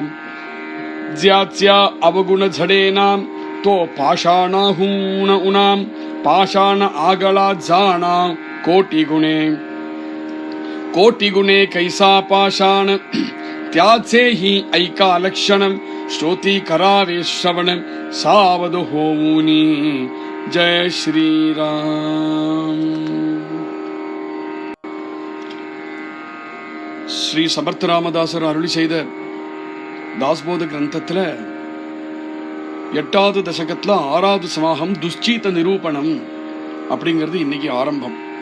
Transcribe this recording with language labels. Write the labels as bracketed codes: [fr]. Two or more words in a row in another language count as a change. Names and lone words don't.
[mr] ज्याच्या अवगुण झडेना तो पाषाणाहून उना पाषाण आगळा जाणा कोटी गुणे कैसा पाषाण त्याचेही ऐका लक्षण श्रोती करावे श्रवण सावध होऊनी जय श्रीराम. [ta] ஸ்ரீ சமர்த்த ராமதாசர் அருளி செய்த தாஸ்போத கிரந்தத்துல 8வது தசகத்துல 6வது சமாகம் துஷ்சீத நிரூபணம் அப்படிங்கிறது இன்னைக்கு ஆரம்பம்.